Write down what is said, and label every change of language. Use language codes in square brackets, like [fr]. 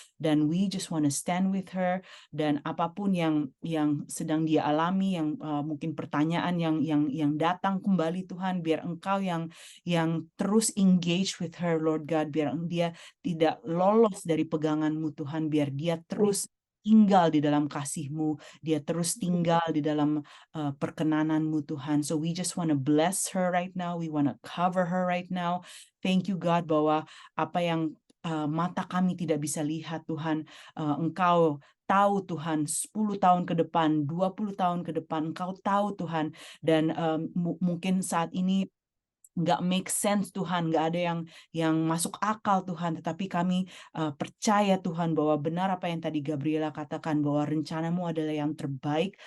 [id] Dan [en] we just want to stand with her, [id] dan apapun yang sedang dia alami, yang mungkin pertanyaan yang datang kembali Tuhan, biar Engkau yang terus [en] engage with her Lord God, [id] biar dia tidak lolos dari pegangan-Mu Tuhan, biar dia terus tinggal di dalam kasih-Mu, dia terus tinggal di dalam perkenanan-Mu Tuhan. [en] So we just want to bless her right now, we want to cover her right now. Thank you God, [id] bahwa apa yang mata kami tidak bisa lihat Tuhan, Engkau tahu Tuhan, 10 tahun ke depan, 20 tahun ke depan, Engkau tahu Tuhan. Dan mungkin saat ini nggak [en] make sense [id] Tuhan, nggak ada yang masuk akal Tuhan, tetapi kami percaya Tuhan bahwa benar apa yang tadi Gabriela katakan, bahwa rencana-Mu adalah yang terbaik.